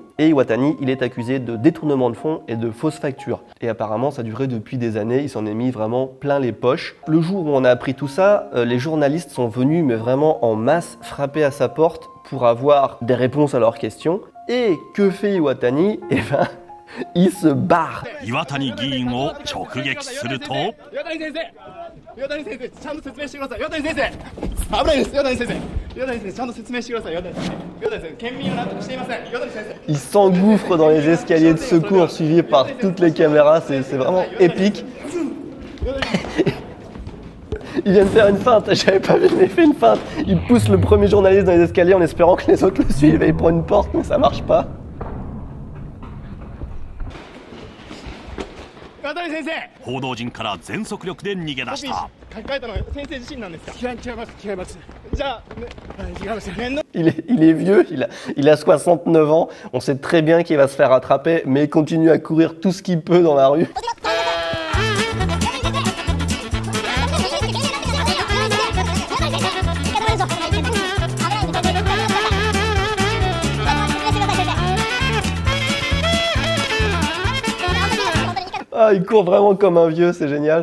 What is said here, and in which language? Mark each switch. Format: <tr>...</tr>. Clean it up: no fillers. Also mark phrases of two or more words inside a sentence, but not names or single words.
<fr>Et Iwatani, il est accusé de détournement de fonds et de fausses factures. Et apparemment, ça durait depuis des années, il s'en est mis vraiment plein les poches. Le jour où on a appris tout ça, les journalistes sont venus, mais vraiment en masse, frapper à sa porte pour avoir des réponses à leurs questions. Et que fait Iwatani? Eh ben, il se barre.</fr> <ja>岩谷議員を直撃すると岩谷先生、岩谷先生、ちゃんと説明してください。岩谷先生、危ないです。岩谷先生、岩谷先生、ちゃんと説明してください。岩谷先生、岩谷先生、県民を納得していません。岩谷先生。</ja> <fr>Il s'engouffre dans les escaliers de secours suivis par toutes les caméras, c'est vraiment épique. Il vient de faire une feinte, j'avais pas vu, mais il fait une feinte. Il pousse le premier journaliste dans les escaliers en espérant que les autres le suivent et il prend une porte, mais ça marche pas.</fr> <ja>岩谷先生、報道陣から全速力で逃げ出した。書き換えたのは先生自身なんですか？違います、違います。じゃあ、ね、違います。面倒。</ja> <fr>Il est vieux, il a 69 ans, on sait très bien qu'il va se faire attraper, mais il continue à courir tout ce qu'il peut dans la rue. Ah, il court vraiment comme un vieux, c'est génial.</fr>